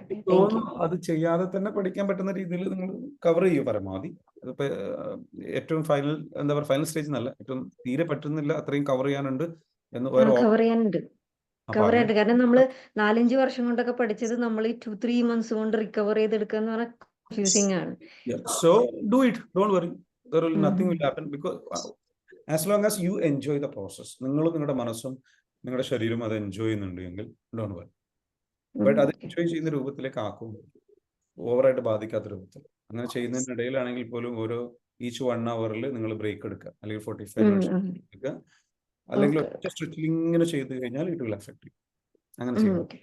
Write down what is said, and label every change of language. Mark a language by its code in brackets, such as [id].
[ml] തോന്നുന്നു അത് ചെയ്യാതെ തന്നെ പഠിക്കാൻ പറ്റുന്ന രീതിയിൽ നിങ്ങൾ കവർ ചെയ്യൂ പരമാവധി. അതിപ്പോ ഏറ്റവും ഫൈനൽ ഫൈനൽ സ്റ്റേജ് എന്നല്ല, ഏറ്റവും തീരെ പറ്റുന്നില്ല അത്രയും കവർ ചെയ്യാനുണ്ട് എന്ന് കവർ ചെയ്യാനുണ്ട്. കാരണം നമ്മള് 4-5 വർഷം കൊണ്ടൊക്കെ പഠിച്ചത് നമ്മൾ ഈ 2-3 months കൊണ്ട് റിക്കവർ ചെയ്തെടുക്കുക എന്ന് പറഞ്ഞാൽ കൺഫ്യൂസിംഗ് ആണ്. [en] So do it, don't worry, nothing will happen because as long as you enjoy the process. [ml] നിങ്ങളും നിങ്ങളുടെ മനസ്സും നിങ്ങളുടെ ശരീരവും അത് എൻജോയ് ചെയ്യുന്നുണ്ടെങ്കിൽ [en] don't worry. [ml] ബട്ട് അത് എൻജോയ് ചെയ്യുന്ന രൂപത്തിലേക്ക് ആക്കും, ഓവറായിട്ട് ബാധിക്കാത്ത രൂപത്തിൽ. അങ്ങനെ ചെയ്യുന്നതിനിടയിലാണെങ്കിൽ പോലും ഓരോ ഈച്ച് 1 hour നിങ്ങൾ ബ്രേക്ക് എടുക്കുക, അല്ലെങ്കിൽ 45 minutes എടുക്കുക, അല്ലെങ്കിൽ ഒറ്റ സ്ട്രെച്ചിൽ ഇങ്ങനെ ചെയ്ത് കഴിഞ്ഞാൽ [en] It will affect. [ml] അങ്ങനെ ചെയ്യണം.